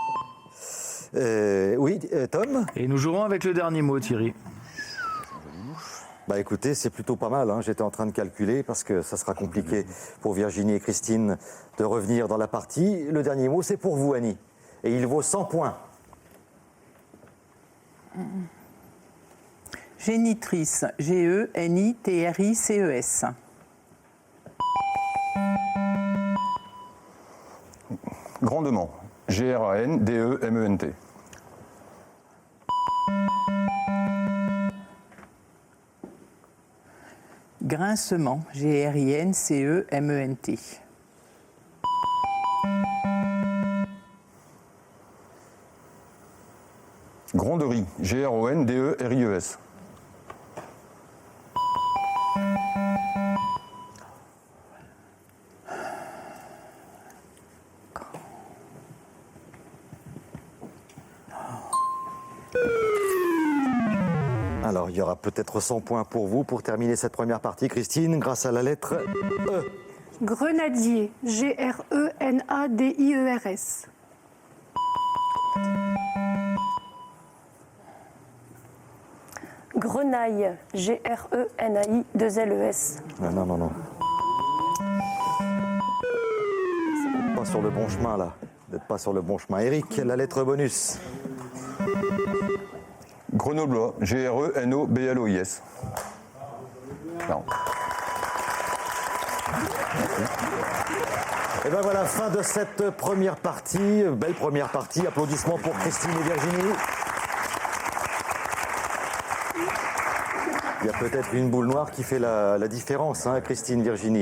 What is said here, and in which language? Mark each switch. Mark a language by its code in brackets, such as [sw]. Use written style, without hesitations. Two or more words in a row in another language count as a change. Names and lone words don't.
[fr] Oui, Tom ? Et nous jouerons avec le dernier mot, Thierry. Bah écoutez, c'est plutôt pas mal. J'étais en train de calculer parce que ça sera compliqué pour Virginie et Christine de revenir dans la partie. Le dernier mot, c'est pour vous, Annie. Et il vaut 100 points. Génitrice, G-E-N-I-T-R-I-C-E-S. Grandement, G-R-A-N-D-E-M-E-N-T. Grincement, G-R-I-N-C-E-M-E-N-T. Gronderie, G-R-O-N-D-E-R-I-E-S. Alors, il y aura peut-être 100 points pour vous pour terminer cette première partie. Christine, grâce à la lettre E. Grenadier, G-R-E-N-A-D-I-E-R-S. Grenaille, G-R-E-N-A-I-2-L-E-S. Non. Pas sur le bon chemin, là. Vous n'êtes pas sur le bon chemin. Eric, la lettre bonus. Grenoblois, G-R-E-N-O-B-L-O-I-S. Non. Et ben voilà, fin de cette première partie. Belle première partie. Applaudissements pour Christine et Virginie. Il y a peut-être une boule noire qui fait la différence, Christine, Virginie.